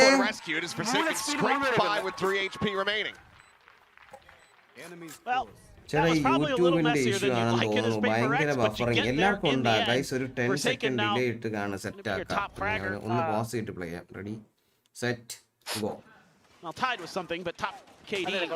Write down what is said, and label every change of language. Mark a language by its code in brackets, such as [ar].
[en] Rescued as Pacific scraped by with 3 HP remaining. Well, [ml] ചേട്ടാ യൂട്യൂബിന്റെ issue ആണെന്ന് തോന്നുന്നു. ഭയങ്കര ബഫറിങ് എല്ലാവർക്കും ഉണ്ടാ. ഗൈസ് ഒരു 10 സെക്കൻഡ് ഡിലേ ഇട്ട് കാണാൻ സെറ്റ് ആക്കാം. ഒന്ന് പോസ് ചെയ്തിട്ട് പ്ലേ ചെയ്യാം. Ready set go. [en] Well, tied with something, but top KD.